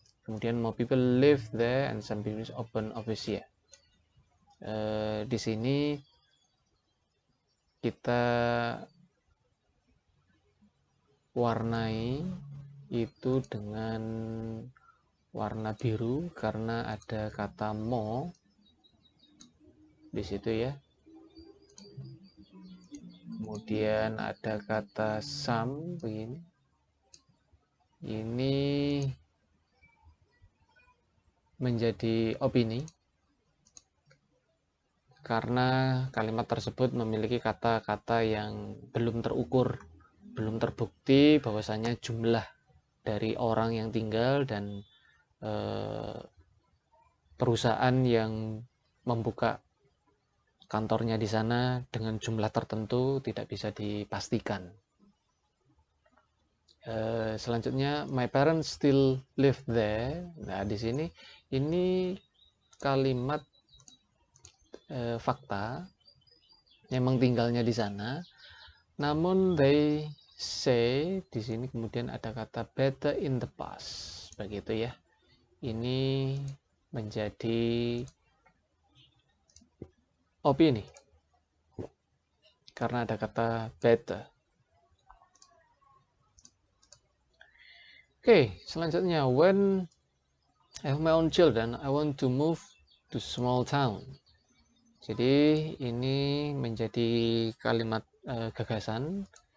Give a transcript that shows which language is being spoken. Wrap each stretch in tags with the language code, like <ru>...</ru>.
<id>Kemudian</id> <en>more people live there and some business open office here.</en> <id>Di sini kita warnai itu dengan warna biru karena ada kata more di situ ya. Kemudian ada kata some begini. Ini menjadi opini karena kalimat tersebut memiliki kata-kata yang belum terukur, belum terbukti bahwasanya jumlah dari orang yang tinggal dan perusahaan yang membuka kantornya di sana dengan jumlah tertentu tidak bisa dipastikan. Selanjutnya,</id> <en>my parents still live there.</en> <id>Nah, di sini ini kalimat fakta, memang tinggalnya di sana. Namun</id> <en>they say</en> <id>di sini kemudian ada kata</id> <en>better in the past,</en> <id>begitu ya. Ini menjadi opini karena ada kata better. Oke, selanjutnya</id> <en>when I have my own children, I want to move to small town.</en> <id>Jadi ini menjadi kalimat gagasan.</id>